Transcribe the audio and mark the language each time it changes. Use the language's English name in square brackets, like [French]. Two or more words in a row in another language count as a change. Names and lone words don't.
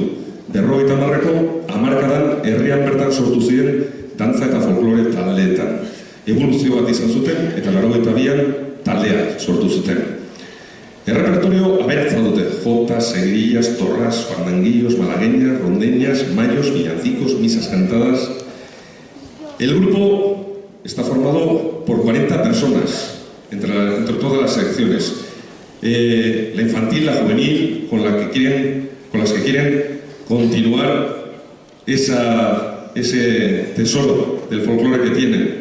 [Basque] 50ko hamarkadan herrian bertan sortu ziren dantza eta folklore taldeetan. Evoluzio bat izan zuten eta 82an taldea sortu zuten. Errepertorio aberatza dute, [Spanish] jotas, seguirillas, torras, fandanguillos, malagueñas, rondeñas, mayos, villancicos, misas cantadas. El grupo está formado por 40 personas, entre todas las secciones. La infantil, la juvenil, con las que quieren continuar ese tesoro del folclore que tienen.